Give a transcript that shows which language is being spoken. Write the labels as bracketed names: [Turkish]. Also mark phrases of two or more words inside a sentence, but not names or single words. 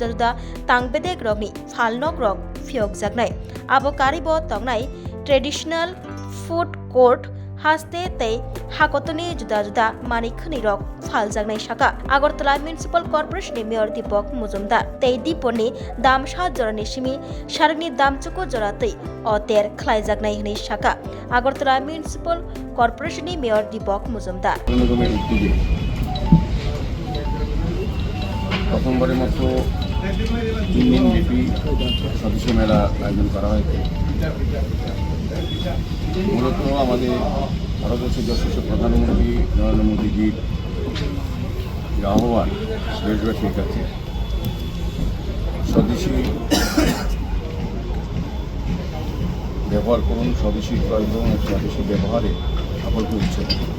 [Kok Borok] जुदा तांबेदेक रगनि फालनक रग फियक जागनाय आबो कारिबो तंगनाय [English] traditional food court [Kok Borok] हास्ते तै हाकतनि जुदा जुदा मानिखनि रग फाल जागनाय शाखा आगरतला म्युनिसिपल कर्पोरेशननि मेयर दीपक मुजुमदार तै दीपनि दाम 7 जरानि सारनि दाम चुको जरातै अतेर खलाय जागनाय हनै शाखा आगरतला म्युनिसिपल कर्पोरेशननि मेयर दीपक मुजुमदार [Bangla] প্রথমবারের মতো 3 দিন ব্যাপী সদস্য মেলা আয়োজন করা হয়েছে মূলত আমাদের ভারতবর্ষের যশস্বী প্রধানমন্ত্রী নরেন্দ্র মোদীজির আহ্বান দেশবাসীর কাছে স্বদেশী ব্যবহার করুন, স্বদেশী ক্রয় করুন, স্বদেশী ব্যবহারে সকলকে উৎসাহ।